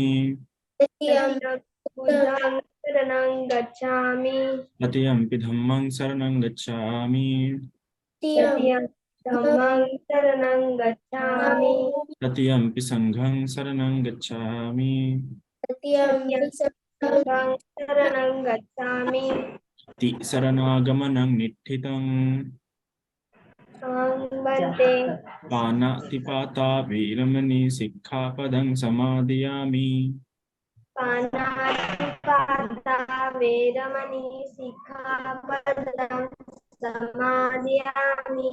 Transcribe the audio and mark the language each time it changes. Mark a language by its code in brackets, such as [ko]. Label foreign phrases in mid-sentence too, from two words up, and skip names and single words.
[pi] तृतीयंपि बुद्धं शरणं गच्छामि तृतीयंपि धम्मं शरणं गच्छामि, तृतीयंपि धम्मं शरणं गच्छामि तृतीयंपि संघं शरणं गच्छामि, तृतीयंपि संघं शरणं गच्छामि। ति शरणागमनं निठितं, अहं भन्ते पानातिपाता वीरमणि सिक्खापदं समादयामि, पानातिपाता वेरमणि सिक्खापदं समादयामि